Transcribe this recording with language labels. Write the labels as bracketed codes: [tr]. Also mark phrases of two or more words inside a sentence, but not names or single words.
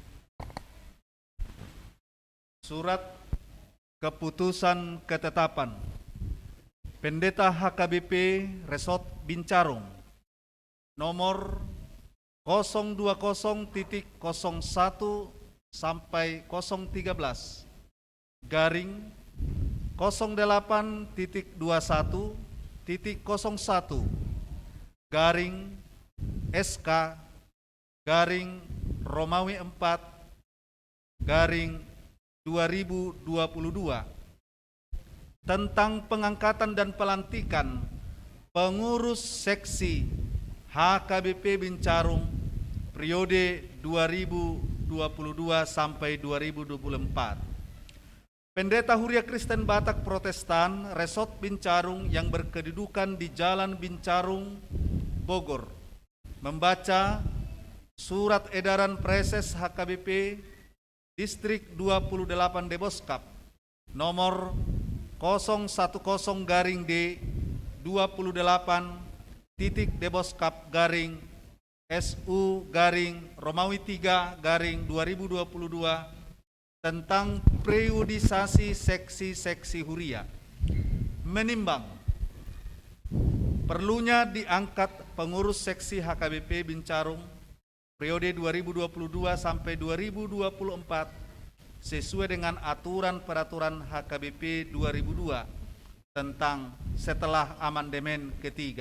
[id] Surat Keputusan Ketetapan Pendeta HKBP Resort Bincarung nomor 020.01 sampai 013 garing 08.21.01 garing SK garing Romawi 4 garing 2022 tentang pengangkatan dan pelantikan pengurus seksi HKBP Bincarung periode 2022 sampai 2024. Pendeta Huria Kristen Batak Protestan Resort Bincarung yang berkedudukan di Jalan Bincarung, Bogor, membaca surat edaran Preses HKBP Distrik 28 Deboskap nomor 010-D 28 Deboskap garing SU garing Romawi 3 garing 2022 tentang periodisasi seksi-seksi Huria, menimbang perlunya diangkat pengurus seksi HKBP Bincarung periode 2022 sampai 2024 sesuai dengan aturan peraturan HKBP 2002 tentang setelah amandemen ketiga.